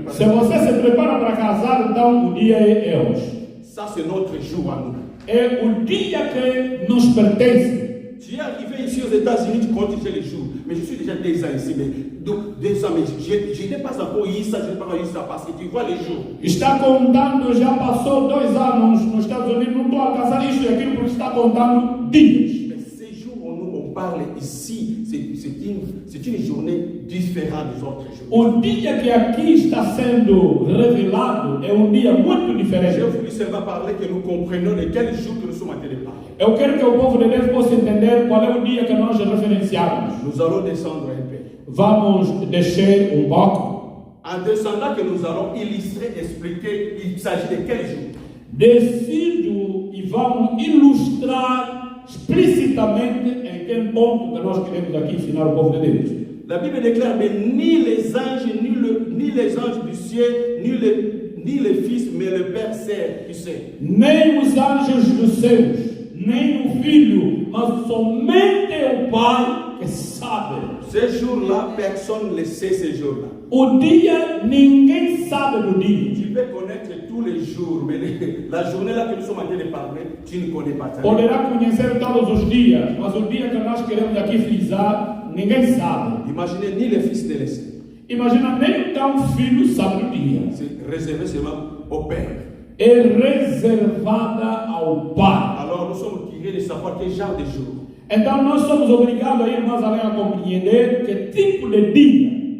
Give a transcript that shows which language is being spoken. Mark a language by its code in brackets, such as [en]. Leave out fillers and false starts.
[pt] Se você se prepara para casar, então o dia é hoje. [fr] Ça c'est notre jour à nous. [pt] É o dia que nos pertence. [fr] Tu es arrivé ici aux États-Unis, tu comptes déjà les jours. Mais je suis déjà 2 ans ici. Mais 2 ans, mais je n'ai pas encore eu ça, je n'ai pas eu ça parce que tu vois les jours. [pt] Está contando, já passou 2 anos nos Estados Unidos, não estou a casar isto e aquilo porque está contando dias. [fr] Mais ces jours où on parle ici, c'est une journée différente des autres jours. [pt] O dia que aqui está sendo revelado é um dia muito diferente. [fr] J'ai voulu seulement parler que nous comprenions de quel jour que nous sommes en train de parler. [pt] Eu quero que o povo de Deus possa entender qual é o dia que nós referenciamos. [fr] Nous allons descendre un peu. [pt] Vamos descer um pouco. [fr] En descendant que nous allons illustrer, expliquer, il s'agit de quel jour. [pt] Descido e vamos ilustrar explicitamente em que ponto que nós queremos aqui ensinar o povo de Deus. [fr] La Bible déclare, mais ni les anges, ni les anges du ciel, ni les fils, mais le Père sait, qui sait. [pt] Nem os anjos dos céus, nem o Filho, mas somente o Pai que sabe. [fr] Ce jour-là, personne ne sait ce jour-là. [pt] O dia, ninguém sabe do dia. [fr] Tu peux connaître tous les jours, mais la journée-là que nous sommes en train de parler, tu ne connais pas ça. [pt] Poderá conhecer todos os dias, mas o dia que nós queremos aqui frisar, ninguém sabe. [fr] Imaginez ni les fils ni les sœurs. [pt] Imagina, nem então o Filho sabe do dia. [fr] C'est réservé seulement au Père. [pt] É reservada ao Pai. [fr] Alors nous sommes tirés de savoir quel genre de jour. [pt] Então nós somos obrigados a ir mais além a compreender que tipo de dia.